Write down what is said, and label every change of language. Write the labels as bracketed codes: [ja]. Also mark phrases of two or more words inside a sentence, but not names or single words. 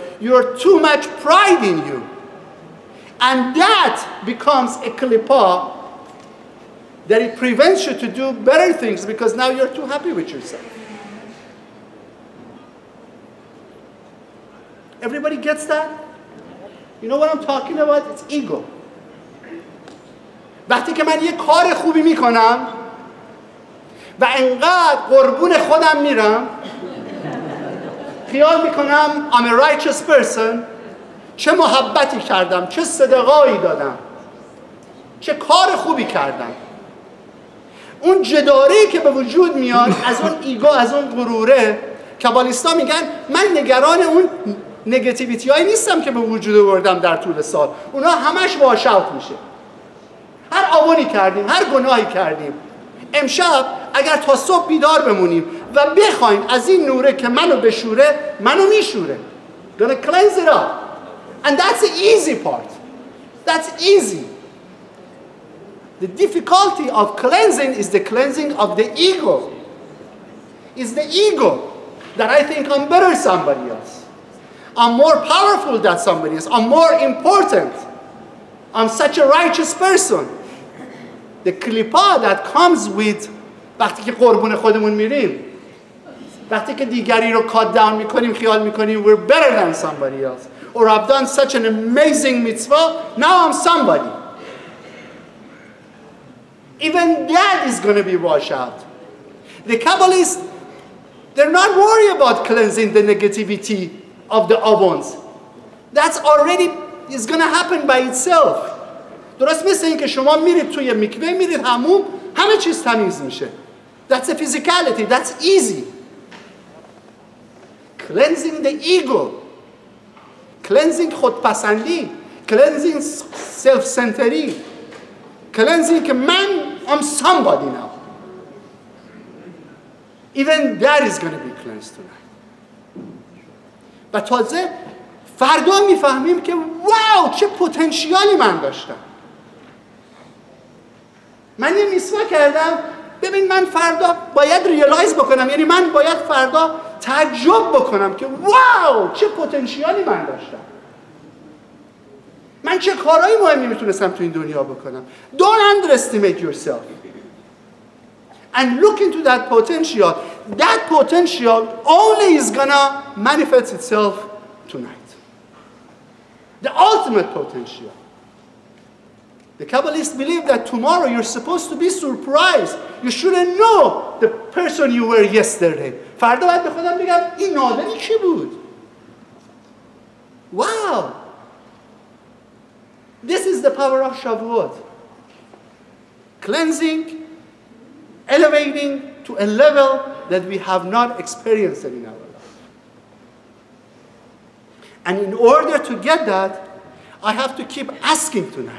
[en] You're too much pride in you. And that becomes a klippah that it prevents you to do better things because now you're too happy with yourself. Everybody gets that? You know what I'm talking about? It's ego. [fa] وقتی که من یه کار خوبی میکنم و انقدر قربون خودم میرم، خیال میکنم [en] I'm a righteous person، [fa] چه محبتی کردم، چه صدقایی دادم، چه کار خوبی کردم. اون جداری که به وجود میاد از اون ایگو، از اون غروره، کابالیستا میگن من نگران اون نگاتیویتی هایی نیستم که به وجود آوردم در طول سال. اونا همش [en] wash out [fa] میشه. هر آونی کردیم، هر گناهی کردیم، امشب اگر تا صبح بیدار بمونیم و بخوایم از این نوره که منو بشوره، منو میشوره. [en] Gonna cleanse it up. And that's the easy part. That's easy. The difficulty of cleansing is the cleansing of the ego. It's the ego that I think I'm better than somebody else. I'm more powerful than somebody else. I'm more important. I'm such a righteous person. The klipa that comes with [fa] وقتی که قربون خودمون میریم، وقتی که دیگری رو [en] cut down [fa] میکنیم، خیال میکنیم [en] we're better than somebody else, or I've done such an amazing mitzvah, now I'm somebody. Even that is going to be washed out. The Kabbalists, they're not worried about cleansing the negativity of the ovens. That's already is going to happen by itself. [fa] درست مثل این که شما میرید توی میکوه، میرید حموم، همه چیز تمیز میشه. [en] That's a physicality. That's easy. Cleansing the ego. Cleansing خودپسندی. Cleansing self-centeredی. Cleansing [fa] که من [en] I'm somebody now. Even that is going to be cleansed tonight. [fa] و تازه فردا میفهمیم که واو چه پتانسیالی من داشتم. من یه میسوا کردم، ببین من فردا باید ریالایز بکنم، یعنی من باید فردا تعجب بکنم که واو چه پتانسیالی من داشتم. من چه کارهایی مهمی میتونستم تو این دنیا بکنم. [en] Don't underestimate yourself. And look into that potential. That potential only is gonna manifest itself tonight. The ultimate potential. The Kabbalists believe that tomorrow you're supposed to be surprised. You shouldn't know the person you were yesterday. [fa] فردا باید به خودم بگم این نادری کی بود؟ [en] Wow! This is the power of Shavout. Cleansing, elevating to a level that we have not experienced in our life. And in order to get that, I have to keep asking tonight.